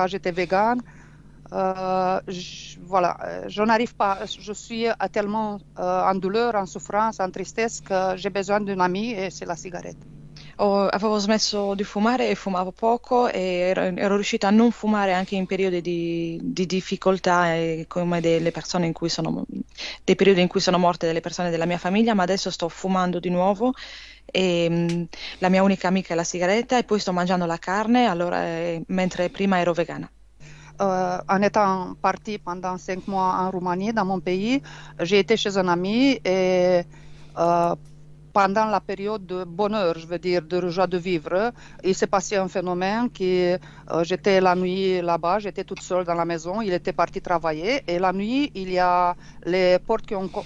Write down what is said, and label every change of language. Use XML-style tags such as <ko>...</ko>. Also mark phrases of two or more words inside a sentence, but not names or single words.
<fr>J'étais végane. Voilà, je n'arrive pas. Je suis tellement en douleur, en souffrance, en tristesse que j'ai besoin d'une amie et c'est la cigarette.</fr> <it>Avevo smesso di fumare e fumavo poco e ero riuscita a non fumare anche in periodi di difficoltà, come dei periodi in cui sono morte delle persone della mia famiglia, ma adesso sto fumando di nuovo e la mia unica amica è la sigaretta e poi sto mangiando la carne, mentre prima ero vegana.</it> <fr>En étant partie pendant 5 mois en Roumanie, dans mon pays, j'ai été chez un ami et euh, pendant la période de bonheur, je veux dire, de joie de vivre, il s'est passé un phénomène qui, j'étais la nuit là-bas, j'étais toute seule dans la maison, il était parti travailler, et la nuit, il y a les portes qui</fr>